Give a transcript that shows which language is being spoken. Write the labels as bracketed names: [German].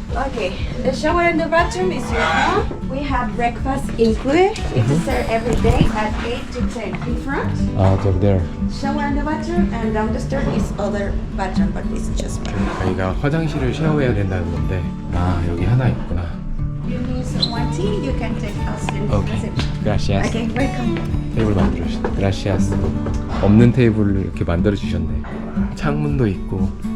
[English] Okay, the shower and the bathroom is your home. We have breakfast included. It's served every day at 8 to 10 in front. 아, they're there. Shower and the bathroom, and down the stairs is other bathroom, but it's just one. [Korean] 저희가 화장실을 쉐어해야 된다는 건데 아, 여기 하나 있구나. [English] You need one tea, you can take us in Okay. [Spanish] Gracias. [English] Okay, welcome. [Korean] 테이블 만들어 주셨네. Gracias. 없는 테이블을 이렇게 만들어 주셨네. 창문도 있고